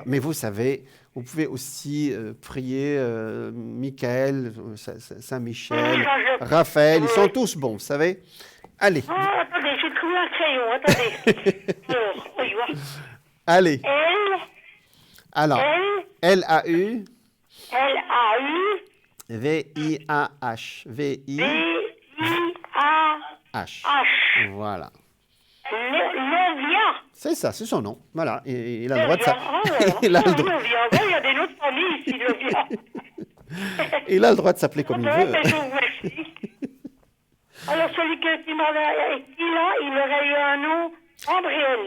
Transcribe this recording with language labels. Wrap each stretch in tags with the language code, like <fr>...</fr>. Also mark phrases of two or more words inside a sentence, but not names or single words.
<fr>Mais vous savez, vous pouvez aussi prier Michael, Saint-Michel, Raphaël, ils sont tous bons, vous savez. Allez. Attendez, j'ai trouvé un crayon, attendez. Alors, oui, voilà. Allez. Alors, L-A-U. L-A-U. V-I-A-H. V-I-A-H. Voilà. Léovia. C'est ça, c'est son nom. Voilà. Il a le droit de s'appeler. Il a le droit. Il y a des noms de famille ici, Léovia. Il a le droit de s'appeler comme il veut. Alors, celui qui m'avait écrit là, il aurait eu un nom, Andréel.</fr>